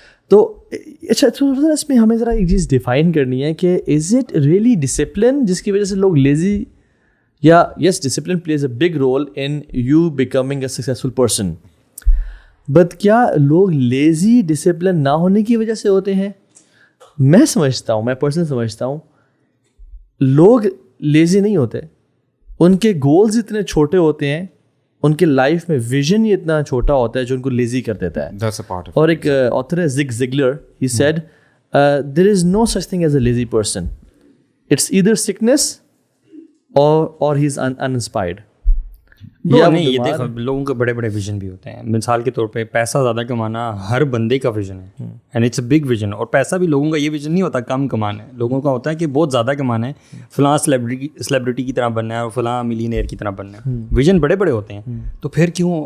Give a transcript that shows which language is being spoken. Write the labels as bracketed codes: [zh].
[hi] तो अच्छा, तो इसमें हमें ज़रा एक चीज़ डिफ़ाइन करनी है कि [en] is it really [hi] डिसिप्लिन जिसकी वजह से लोग लेज़ी, या [en] yes, discipline plays a big role in you becoming a successful person, [hi] but क्या लोग lazy discipline ना होने की वजह से होते हैं? मैं समझता हूँ, मैं पर्सनल समझता हूँ, लोग lazy नहीं होते, उनके goals इतने छोटे होते हैं, उनके लाइफ में विजन ही इतना छोटा होता है जो उनको lazy कर देता है। [en] That's a part of [hi] और एक author है [en] Zig Ziglar, he said there is no such thing as a lazy person, it's either sickness or he's uninspired. [hi] नहीं, ये देखो लोगों के बड़े बड़े विजन भी होते हैं। मिसाल के तौर पे पैसा ज़्यादा कमाना हर बंदे का विजन है, [en] And it's a big vision. [hi] और पैसा भी लोगों का ये विजन नहीं होता कम कमाना है, लोगों का होता है कि बहुत ज़्यादा कमाना है, फलां सेलिब्रिटी की तरह बनना है और फलां मिलियनेयर की तरह बनना है। विजन बड़े बड़े होते हैं, तो फिर क्यों?